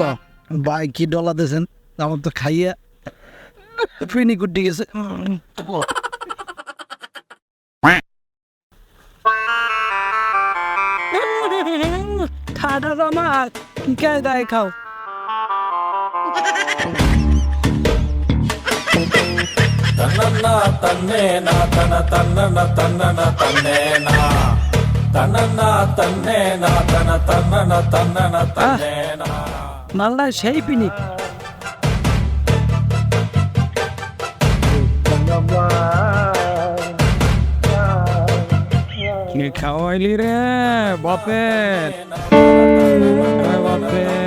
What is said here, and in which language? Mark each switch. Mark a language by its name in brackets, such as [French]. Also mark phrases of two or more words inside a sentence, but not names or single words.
[Bangla] ভাই কি ডলা দিয়েছেন, আমার তো খাইয়া ফিনি গুড্ডি গেছে। ঠাডা জামা কি খায় দায় খাও। ತನ್ನ ತನ್ನೇನ ತನ ತನ್ನನ ತನ್ನನ ತನ್ನೇನ মালদা সেই পিনিক কি খাওয়াইলি রে বাপে বাপে